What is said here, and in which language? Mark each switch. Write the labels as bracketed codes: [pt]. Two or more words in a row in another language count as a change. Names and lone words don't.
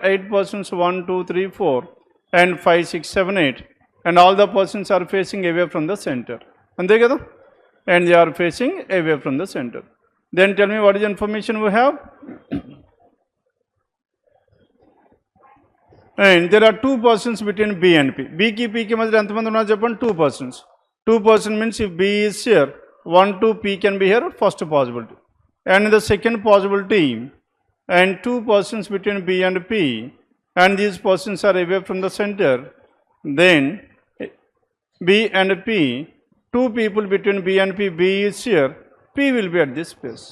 [en] 8 persons, 1, 2, 3, 4, and 5, 6, 7, 8. And all the persons are facing away from the center. And they are facing away from the center. Then tell me what is the information we have. And there are 2 persons between B and P. [te] B కి P కి మధ్య ఎంత మంది ఉన్నారు చెప్పండి? [en] 2 persons. 2 persons means if B is here, 1 to P can be here, first possibility. And in the second possibility, and 2 persons between B and P, and these persons are away from the center, then B and P, 2 people between B and P, B is here, P will be at this place.